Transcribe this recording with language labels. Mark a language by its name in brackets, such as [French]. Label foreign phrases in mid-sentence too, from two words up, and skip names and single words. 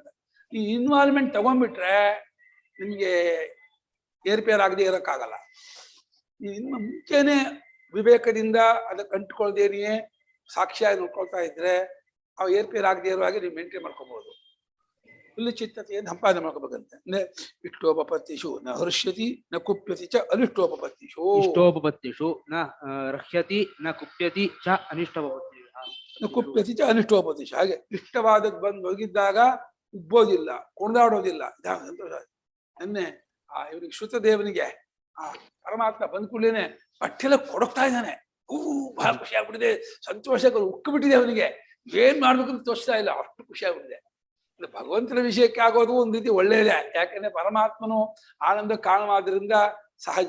[Kannada] ಈ ಇನ್ವಾಲ್ವ್ಮೆಂಟ್ ತಗೊಂಡ್ಬಿಟ್ರೆ ನಿಮಗೆ ಏರ್ಪೇರ್ ಆಗದೆ ಇರೋಕ್ಕಾಗಲ್ಲ. ಇನ್ನು ಮುಂಚೆನೆ ವಿವೇಕದಿಂದ ಅದಕ್ಕೆ ಅಂಟ್ಕೊಳ್ದೇನೆಯೇ ಸಾಕ್ಷಿಯಾಗಿ ನೋಡ್ಕೊಳ್ತಾ ಇದ್ರೆ ಅವು ಏರ್ಪೇರ್ ಆಗದೆ ಇರೋ ಹಾಗೆ ನೀವು ಮೇಂಟೈನ್ ಮಾಡ್ಕೋಬಹುದು. ತುಲ್ಯಚಿತ್ತತೆಯನ್ನು ಸಂಪಾದನೆ ಮಾಡ್ಕೋಬೇಕಂತೆ. [Sanskrit] ಅಂದ್ರೆ ಇಷ್ಟೋಪಪತ್ತಿಷು ನ ಹರ್ಷ್ಯತಿ ನ ಕುಪ್ಯತಿ ಚ ಅನಿಷ್ಟೋಪಪತ್ತಿಷು. ಇಷ್ಟೋಪಪತ್ತಿಷು ನ ರಹ್ಯತಿ ನ ಕುಪ್ಯತಿ ಚ ಅನಿಷ್ಟೋಪಪತ್ತಿಷು. ನ ಕುಪ್ಯತಿ ಚ ಅನಿಷ್ಟೋಪಪತ್ತಿಷು. [Kannada] ಹಾಗೆ ಇಷ್ಟವಾದದ್ದು ಬಂದು ಒದಗಿದ್ದಾಗ ಉಬ್ಬೋದಿಲ್ಲ, ಕುಣಿದಾಡೋದಿಲ್ಲ. ನಿನ್ನೆ ಇವನಿಗೆ ಶ್ರುತದೇವನಿಗೆ ಆ ಪರಮಾತ್ಮ ಬಂದ್ ಕೂಡಲೇನೆ ಪಟ್ಟೆಲ್ಲ ಕೊಡಕ್ತಾ ಇದ್ದಾನೆ. ಬಹಳ ಖುಷಿ ಆಗ್ಬಿಟ್ಟಿದೆ, ಸಂತೋಷ ಉಕ್ಕು ಬಿಟ್ಟಿದೆ ಅವನಿಗೆ. ಏನ್ ಮಾಡ್ಬೇಕು ಅಂತ ತೋರಿಸ್ತಾ ಇಲ್ಲ, ಅಷ್ಟು ಖುಷಿ ಆಗ್ಬಿಟ್ಟಿದೆ. ಭಗವಂತನ ವಿಷಯಕ್ಕೆ ಆಗೋದು ಒಂದ್ ರೀತಿ ಒಳ್ಳೆಯದೇ, ಯಾಕಂದ್ರೆ ಪರಮಾತ್ಮನು ಆನಂದ ಕಾರಣವಾದ್ರಿಂದ ಸಹಜ.